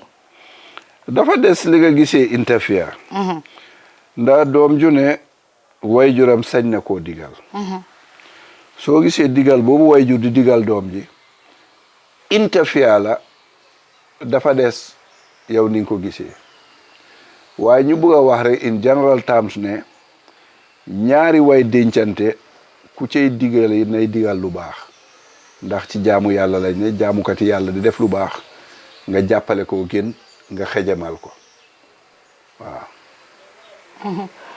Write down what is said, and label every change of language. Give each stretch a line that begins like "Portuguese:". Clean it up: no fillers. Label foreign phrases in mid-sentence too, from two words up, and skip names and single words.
Wolof: dafa des li nga gisee interfere ndax doom ju ne wayjuram sañ na koo digal soo gisee digal boobu wayjur di digal doom ji interfere la dafa des yow ni nga ko gisee waaye ñu bëgg a wax rek
English: in general terms
Wolof: ne ñaari way dencante ku cay digal yi nay digal lu baax ndax ci jaamu yàlla lañ ne jaamukati yàlla di def lu baax nga jàppale ko gën nga xejamal ko waaw